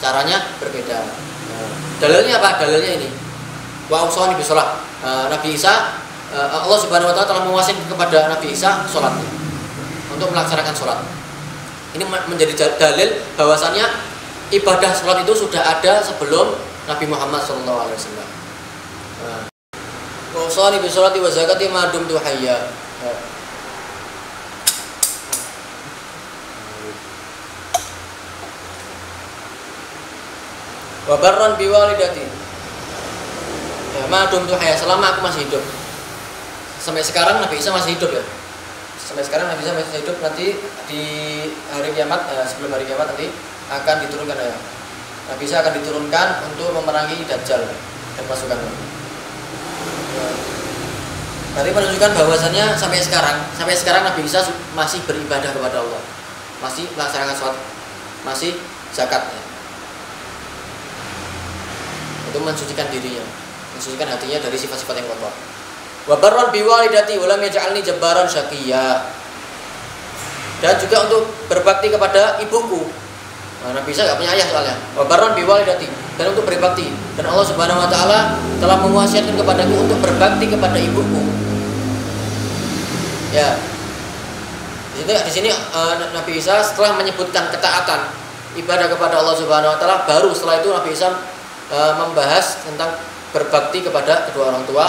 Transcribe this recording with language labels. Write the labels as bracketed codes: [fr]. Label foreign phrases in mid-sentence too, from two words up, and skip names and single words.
[id] Dalilnya apa? Dalilnya ini. [ar] وأوصاني بالصلاة. [id] Nabi Isa, Allah [ar] سبحانه وتعالى [id] telah mewasiatkan kepada Nabi Isa salat, untuk melaksanakan salat. Ini menjadi dalil bahwasannya ibadah salat itu sudah ada sebelum Nabi Muhammad SAW. [ar] وأوصاني بالصلاة والزكاة ما دمت حيا. وبرا بوالدتي, ya, ما دمت حيا, [id] selama aku masih hidup. Sampai sekarang Nabi Isa masih hidup, ya. Sampai sekarang Nabi Isa masih hidup. Nanti di hari kiamat, sebelum hari kiamat nanti akan diturunkan, ya. Nabi Isa akan diturunkan untuk memerangi Dajjal dan pasukannya. Berarti menunjukkan bahwasannya sampai sekarang Nabi Isa masih beribadah kepada Allah, masih melaksanakan sholat, masih zakat, ya. Itu mensucikan dirinya, mensucikan hatinya dari sifat-sifat yang kotor. [ar] وبرا بوالدتي ولم يجعلني جبارا شقيا, [id] dan juga untuk berbakti kepada ibuku. Nah, Nabi Isa enggak punya ayah soalnya. [ar] وبرا بوالدتي, [id] dan untuk berbakti, dan Allah [ar] سبحانه وتعالى [id] telah mewasiatkan kepadaku untuk berbakti kepada ibuku. Ya. Di sini Nabi Isa setelah menyebutkan ketaatan, ibadah kepada Allah [ar] سبحانه وتعالى, [id] baru setelah itu Nabi Isa membahas tentang berbakti kepada kedua orang tua.